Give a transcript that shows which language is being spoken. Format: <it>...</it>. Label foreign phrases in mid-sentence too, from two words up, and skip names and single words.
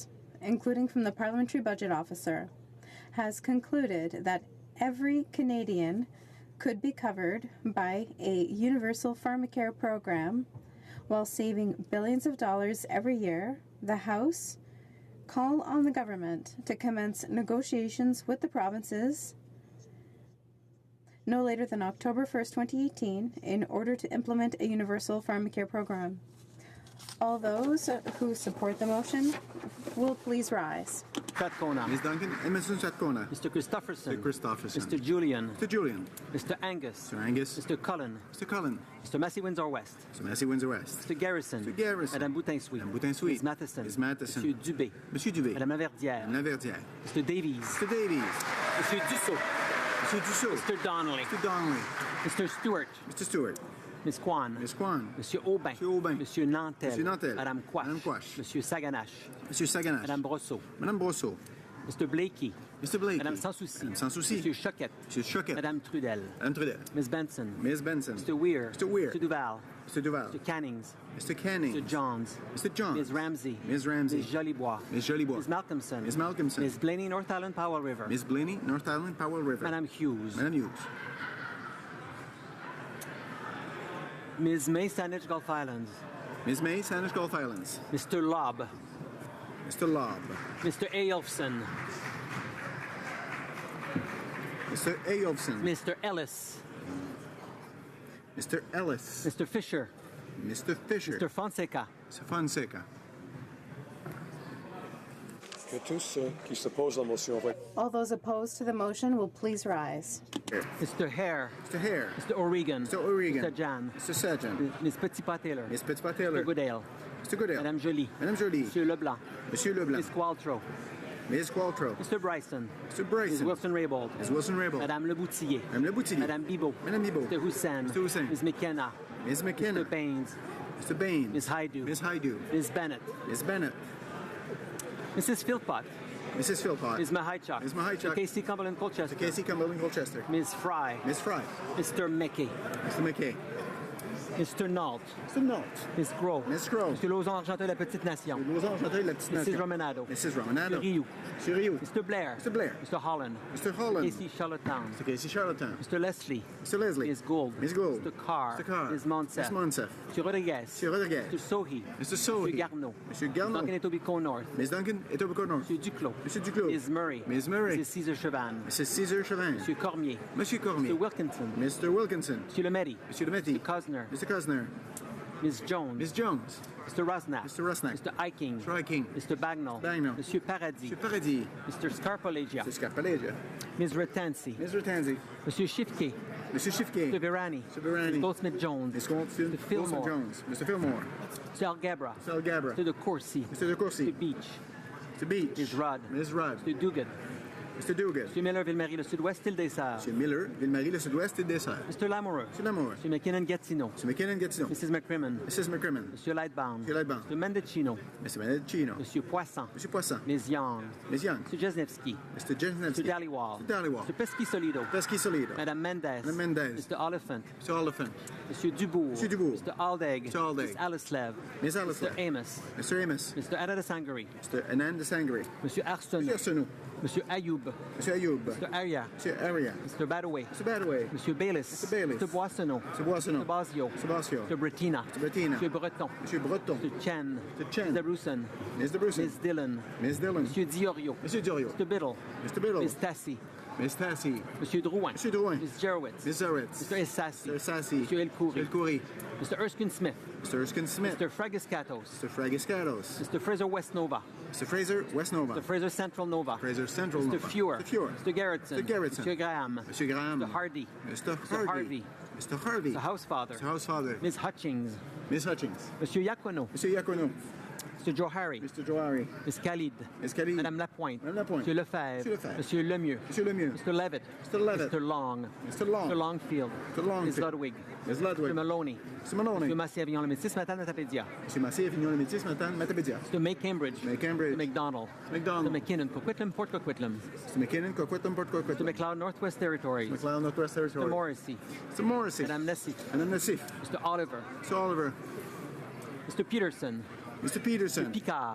<en>including from the Parliamentary Budget Officer, has concluded that every Canadian could be covered by a universal pharmacare program while saving billions of dollars every year, the House call on the government to commence negotiations with the provinces no later than October 1st, 2018, in order to implement a universal pharmacare program. All those who support the motion will please rise. Strathcona. Ms. Duncan and Mr. Strathcona. Mr. Christopherson. Mr. Christopherson. Mr. Julian. Mr. Julian. Mr. Angus. Mr. Angus. Mr. Cullen. Mr. Cullen. Mr. Massey Windsor West. Mr. Massey Windsor West. Mr. Garrison. Mr. Garrison. Madame Boutin-Souis. Madame Boutin-Souis. Ms. Matheson. Ms. Matheson. Monsieur Dubé. Monsieur Dubé. Madame Laverdière. Madame Laverdière. Mr. Davies. Mr. Davies. Monsieur Dussault. Monsieur Dussault. Mr. Donnelly. Mr. Donnelly. Mr. Stewart. Mr. Stewart. Ms. Kwan. Ms. Kwan. Monsieur Aubin. Monsieur Aubin. Monsieur Nantel. Monsieur Nantel. Madame Quash. Madame Quash. Monsieur Saganache. Monsieur Saganache. Madame Brosseau. Madame Brosseau. Mr. Blakey. Mr. Blakey. Madame Sansouci. Madame Sansouci. Monsieur Choquette. Monsieur Choquette. Madame Trudel. Madame Trudel. Ms. Benson. Ms. Benson. Mr. Weir. Mr. Weir. Mr. Duval. Mr. Duval. Mr. Cannings. Mr. Canning. Mr. Johns. Mr. Johns. Ms. Ramsey. Ms. Ramsey. Ms. Jolibois. Ms. Jolibois. Ms. Malcolmson. Ms. Malcolmson. Ms. Blaney, North Island, Powell River. Ms. Blaney, North Island, Powell River. Madame Hughes. Madame Hughes. Ms. May, Saanich Gulf Islands. Ms. May, Saanich Gulf Islands. Mr. Lobb. Mr. Lobb. Mr. Eyolfson. Mr. Eyolfson. Mr. Ellis. Mr. Ellis. Mr. Fisher. Mr. Fisher. Mr. Fonseca. Mr. Fonseca.</en> <fr>Que tous ceux qui s'opposent à la motion votent.</fr> <en>All those opposed to the motion will please rise. Mr. Hare. Mr. Hare. Mr. O'Regan. Mr. O'Regan. Mr. Jan. Mr. Sajan. Ms. Petitpas-Taylor. Ms. Petitpas-Taylor. Mr. Goodale. Mr. Goodale. Madame Joly. Madame Joly. Monsieur Leblanc. Monsieur Leblanc. Ms. Qualtrough. Ms. Qualtrough. Mr. Bryson. Mr. Bryson. Ms. Wilson-Raybould. Ms. Wilson-Raybould. Madame Leboutillier. Madame Leboutillier. Madame Bibeau. Madame Bibeau. Mr. Hussein. Mr. Hussein. Ms. McKenna. Ms. McKenna. Mr. Baines. Mr. Baines. Ms. Haidu. Ms. Haidu. Ms. Bennett. Ms. Bennett. Mrs. Philpott. Mrs. Philpott. Ms. Mahichuk. Ms. Mahichuk. Mr. Casey Cumberland Colchester. Mr. Casey Cumberland Colchester. Ms. Fry. Ms. Fry. Mr. McKay. Mr. McKay. Mr. Nault. Mr. Nault. Ms. Groh. Ms. Groh. Mr. Lauzon-Argenteuil, la Petite Nation. Lauzon-Argenteuil, la Petite Nation. Mrs. Romanado. Mrs. Romanado. Mr. Rioux. Mr. Rioux. Mr. Blair. Mr. Blair. Mr. Holland. Mr. Holland. Casey Charlottetown. Mr. Casey Charlottetown. Mr. Leslie. Mr. Leslie. Ms. Gould. Ms. Gould. Mr. Carr. Mr. Carr. Ms. Monsef. Ms. Monsef. Mr. Rodriguez. Mr. Rodriguez. Mr. Sohi. Mr. Sohi. Mr. Garneau. Mr. Garneau. Duncan Etobicoke North. Ms. Duncan Etobicoke North. Mr. Duclos. Mr. Duclos. Ms. Murray. Ms. Murray. Mrs. Caesar Chavan. Mrs. Caesar Chavan. Mr. Cormier. Monsieur Cormier. Mr. Wilkinson. Mr. Wilkinson. Mr. Lemaitre. Monsieur Lemaitre. Mr. Cosner. Mr. Cosner. Ms. Jones. Ms. Jones. Mr. Rosnack. Mr. Rosnack. Mr. Iking. Mr. Iking. Mr. Bagnall. Bagnall. Monsieur Paradis. Mr. Paradis. Mr. Scarpalegia. Mr. Scarpalegia. Ms. Retanzi. Ms. Retanzi. Monsieur Shifke. Mr. Shifke. Mr. Virani. Mr. Virani. Mr. Goldsmith-Jones. Mr. Goldsmith. Mr. Fillmore. Jones. Mr. Fillmore. Mr. Algabra. Mr. Algabra. Mr. De Courcy. Mr. De Courcy. Mr. Beach. Mr. Beach. Ms. Rudd. Ms. Rudd. Mr. Dugan. Mr. Dugan. Mr. Miller, Ville-Marie, le Sud-Ouest, île des Sœurs. Mr. Miller, Ville-Marie, le Sud-Ouest et Dessert. Mr. Lamoureux. Mr. Lamoureux. Mr. McKinnon, Gatineau. Mr. McKinnon, Gatineau. Mrs. McCrimmon. Mrs. McCrimmon. Mr. Lightbound. Mr. Lightbound. Mr. Mendocino. Mr. Mendocino. Mr. Poisson. Mr. Poisson. Ms. Young. Ms. Young. Mr. Jesnevsky. Mr. Jesnevsky. Mr. Dhaliwal. Mr. Dhaliwal. Mr. Pesky-Solido. Pesky-Solido. Madame Mendez. Madame Mendez. Mr. Oliphant. Mr. Oliphant. Mr. Dubourg. Mr. Dubourg. Mr. Aldegg. Mr. Aldegg. Ms. Alislev. Ms. Alislev. Mr. Amos. Mr. Amos. Mr. Ananda Sangari. Mr. Anand Sangri. Monsieur Arsenault. Mr. Arsenault. Monsieur Ayoub. Mr. Ayoub. Mr. Aria. Mr. Aria. Mr. Badaway. Mr. Badaway. Monsieur Bayless. Mr. Bayless. Mr. Boissonneau. Mr. Boissonneau. Mr. Basio. Mr. Basio. Mr. Brettina. Mr. Brettina. Monsieur Breton. Monsieur Breton. Mr. Chen. Mr. Chen. Mr. Bruson. Mr. Bruson. Ms. Dillon. Ms. Dillon. Monsieur Diorio. Monsieur Diorio. Mr. Biddle. Mr. Biddle. Ms. Tassi. Ms. Tassi. Monsieur Drouin. Monsieur Drouin. Ms. Jerowitz. Ms. Zarretz. Mr. Essassi. Mr. Sassi. Monsieur Elkoury. Elkoury. Mr. Erskine Smith. Mr. Erskine Smith. Mr. Fragiscatos. Mr. Fragiscatos. Mr. Fraser West Nova. Mr. Fraser West Nova. Mr. Fraser Central Nova. Fraser Central Mr. Nova. Fewer. Mr. Fewer. Mr. Garrettson. Mr. Garrettson. Mr. Graham. Mr. Graham. Mr. Hardy. Mr. Mr. Harvey. Mr. Harvey. Mr. Housefather. Mr. Housefather. Ms. Hutchings. Ms. Hutchings. Monsieur Yacono. Monsieur Yacono. Mr. Mr. Johari. Mr. Johari. Ms. Khalid. Ms. Khalid. Madame Lapointe. Madame Lapointe. Monsieur Lefebvre. Monsieur Lefebvre. Monsieur Lemieux. Monsieur Lemieux. Mr. Levitt. Mr. Levitt. Mr. Long. Mr. Long. Mr. Longfield. Mr. Longfield. Ms. Ludwig. Ms. Ludwig. Mr. Maloney. Mr. Maloney. Monsieur Massé-Avignon-le-Métis, Madame Matapédia. Monsieur Massé-Avignon-le-Métis, Madame Matapédia. Mr. May Cambridge. May Cambridge. Mr. McDonald. McDonald. Mr. McKinnon, Coquitlam, Port Coquitlam. Mr. McKinnon, Coquitlam, Port Coquitlam. Mr. McLeod, Northwest Territories. McLeod, Northwest Territories. Mr. Morrissey. Mr. Morrissey. Madame Nassif. Madame Nassif. Mr. Oliver. Mr. Oliver. Mr. Peterson. Mr. Peterson. Mr. Picard.</en>